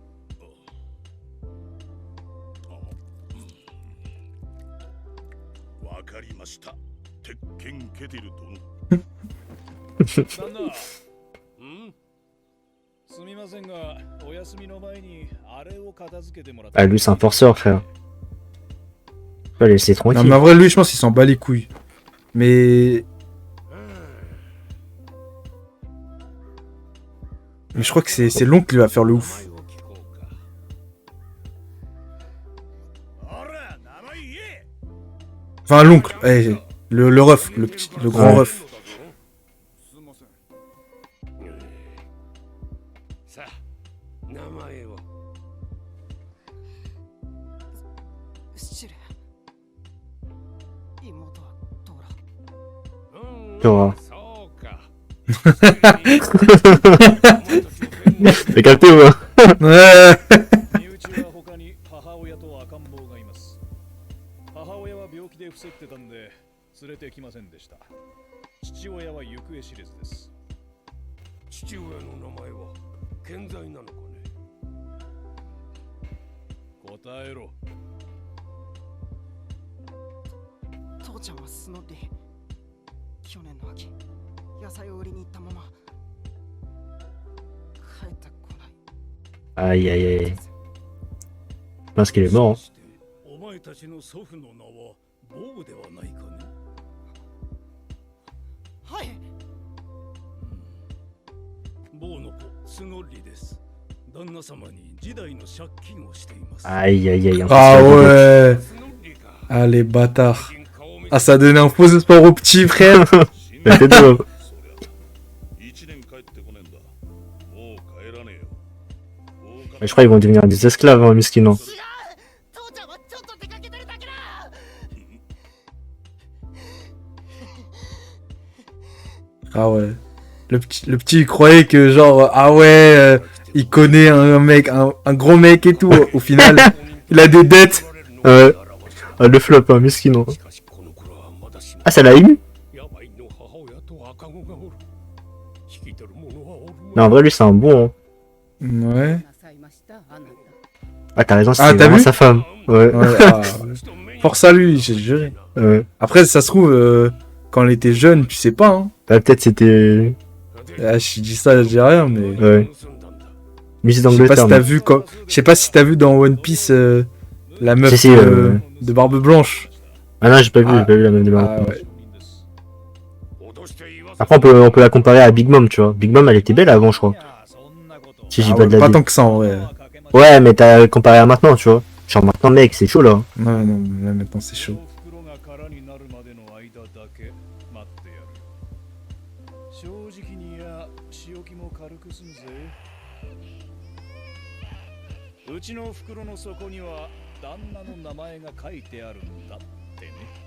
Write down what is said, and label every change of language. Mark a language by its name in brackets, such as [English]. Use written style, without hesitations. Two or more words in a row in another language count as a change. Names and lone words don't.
[Japanese] わかりました。鉄拳ケティル殿。旦那、すみませんが、お休みの前にあれを片付けてもらって。 [French] Ah, lui, c'est un forceur, frère. Faut pas le laisser Non, tranquille. mais en vrai, lui, je pense qu'il s'en bat les couilles. Mais je crois que c'est l'oncle qui va faire le ouf. [Japanese] あら、名前言え。 [French] Enfin, l'oncle, le ref, le grand Ouais. ref. [Japanese] すみません。さあ、名前を。シュレ妹はトーラ。 [French] Tu vois. [Japanese] そうか。 [French] T'as capté ou pas? Ouais. [Japanese] 身内は他に母親と赤ん坊がいます。母親は病気で伏せってたんで連れてきませんでした。父親は行方知れずです。父親の名前は健在なのかね。答えろ。父ちゃんはスノッリー。去年の秋、野菜を売りに行ったまま帰ってこない。 [French] Aïe, aïe, aïe. Je pense qu'il est mort. [Japanese] お前たちの祖父の名はボブではないかね。はい。ボーの子スノッリーです。旦那様に時代の借金をしています。 [French] Aïe, aïe, aïe. Ah ouais. [Japanese] スノッリーか。 [French] Ah, les bâtards. [Japanese] 最近顔を見 [French] Ah, ça donne un faux espoir au petit frère. Mais c'est deux. [Japanese] 一年帰ってこねえんだ。もう帰らねえよ。 [French] Mais je crois qu'ils vont devenir des esclaves, hein, miskin. Hein. [Japanese] 父ちゃんはちょっと出かけてるだけだ。 [French] Ah ouais. Le petit, il croyait que genre, ah ouais, il connaît un mec, un gros mec et tout. Au final, il a des dettes. Ouais. Ah, le flop, hein, miskin. Hein. [Japanese] しかしこの頃はまだ死ぬ [French] Ah, ça l'a ému? [Japanese] 病の母親と赤子がおる。引き取る者はおる [French] Non, en vrai, lui, c'est un bon. Hein. Ouais. Ah, t'as raison, Ah, c'est t'as vraiment vu sa femme. Ouais. Ouais, ah, force à lui, j'ai juré. Ouais. Après, ça se trouve, quand elle était jeune, tu sais pas, hein. Ah, peut-être c'était. Ah, je dis ça, je dis rien, mais. Ouais. Musique Je sais pas d'Angleterre. si t'as non. vu, je sais pas si t'as vu dans One Piece la meuf Si, de Barbe Blanche. Ah non, j'ai pas vu, Ah. j'ai pas vu la même démarche. Ah ouais. Après, on peut la comparer à Big Mom, tu vois. Big Mom, elle était belle avant, je crois. Si j'ai Ah pas ouais, de la pas vie. tant que ça en vrai. Ouais, mais t'as comparé à maintenant, tu vois. Genre maintenant, mec, c'est chaud là. Ouais, non, mais là, maintenant c'est chaud. [Japanese] 袋が空になるまでの間だけ待ってやる。正直にや仕置きも軽くすんぜ。うちの袋の底には旦那の名前が書いてあるんだってね。